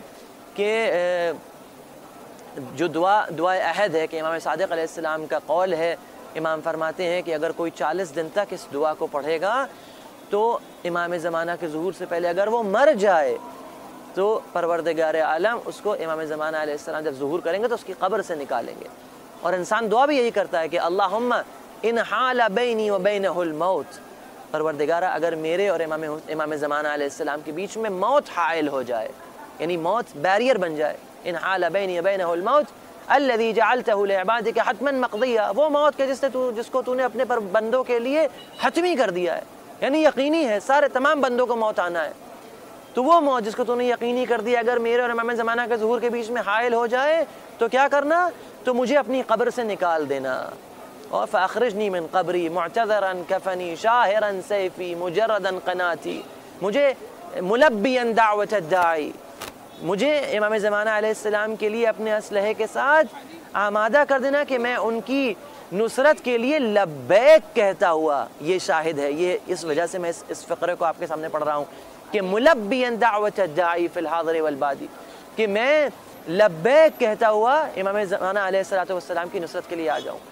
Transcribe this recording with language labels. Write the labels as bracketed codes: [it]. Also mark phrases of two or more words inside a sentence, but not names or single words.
[ur] کہ جو دعائے عہد ہے، کہ امام صادق [ar] علیہ السلام [ur] کا قول ہے، امام فرماتے ہیں کہ اگر کوئی 40 دن تک اس دعا کو پڑھے گا تو امام زمانہ کے ظہور سے پہلے اگر وہ مر جائے تو پروردگار عالم اس کو امام زمانہ [ar] علیہ السلام [ur] جب ظہور کریں گے تو اس کی قبر سے نکالیں گے. اور انسان دعا بھی یہی کرتا ہے کہ [ar] اللہم ان حال بینی و بینہ الموت، [ur] پروردگارہ اگر میرے اور امام زمانہ [ar] علیہ السلام [ur] کے بیچ میں موت حائل ہو جائے، یعنی موت بیریئر بن جائے، [ar] ان حال بینی و بینہ الموت الذی جعلتہ لعبادک حتما مقضیہ، [ur] وہ موت کے جس کو تو نے اپنے پر بندوں کے لیے حتمی کر دیا ہے، یعنی یقینی ہے، سارے تمام بندوں کو موت آنا ہے. تو وہ موت جس کو تو نے یقینی کر دیا اگر میرے اور امام زمانہ کے ظہور کے بیچ میں حائل ہو جائے تو کیا کرنا؟ تو مجھے اپنی قبر سے نکال دینا. [ar] اور فاخرجنی من قبری معتذرا کفنی شاہرا سیفی مجردا قناتی، [ur] مجھے [ar] ملبیا دعوت الداعی، [ur] مجھے امام زمانہ [ar] علیہ السلام [ur] کے لیے اپنے اسلحے کے ساتھ آمادہ کر دینا کہ میں ان کی نصرت کے لیے لبیک کہتا ہوا. یہ شاہد ہے، یہ اس وجہ سے میں اس فقرے کو آپ کے سامنے پڑھ رہا ہوں کہ [ar] ملبیا دعوت الداعی فی الحاضر والبادی، [ur] کہ میں لبیک کہتا ہوا امام زمانہ [ar] علیہ السلام [ur] کی نصرت کے لیے آ جاؤں.